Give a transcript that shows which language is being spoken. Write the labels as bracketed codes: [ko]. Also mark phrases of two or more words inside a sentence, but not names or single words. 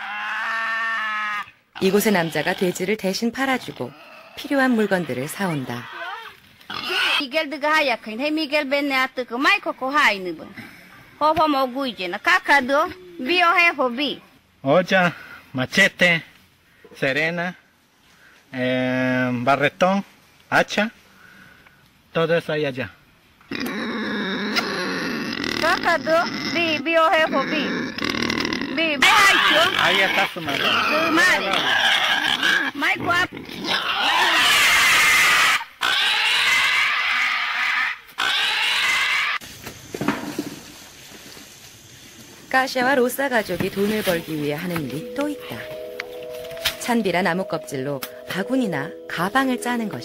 [ko] 이곳의 남자가 돼지를 대신 팔아주고 필요한 물건들을 사온다. [es] olla, machete, serena, barretón, hacha, todo eso hay allá. Ahí está su madre. [ko] 까샤와 로사 가족이 돈을 벌기 위해 하는 일이 또 있다. 찬비라 나무 껍질로 바구니나 가방을 짜는 것이다.